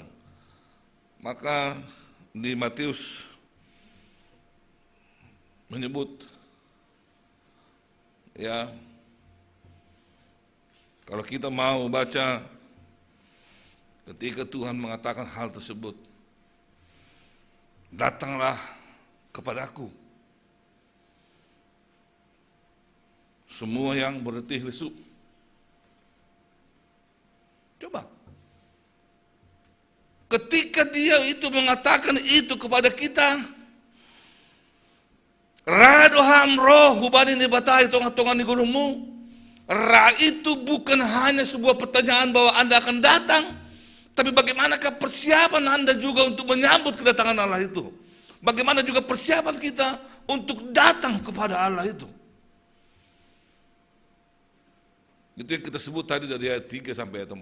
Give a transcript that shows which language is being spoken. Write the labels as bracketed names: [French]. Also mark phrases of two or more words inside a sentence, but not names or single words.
[Indonesian] Maka di Matius menyebut, ya, kalau kita mau baca ketika Tuhan mengatakan hal tersebut, datanglah kepadaku, semua yang berletih lesu. Coba, ketika dia itu mengatakan itu kepada kita, [Batak Simalungun] radoham roh hubani ni batai tongan-tongan di gunungmu. [Indonesian] Ra itu bukan hanya sebuah pertanyaan bahwa Anda akan datang, tapi bagaimanakah persiapan Anda juga untuk menyambut kedatangan Allah itu? Bagaimana juga persiapan kita untuk datang kepada Allah itu? Itu yang kita sebut tadi dari ayat 3 sampai ayat 4.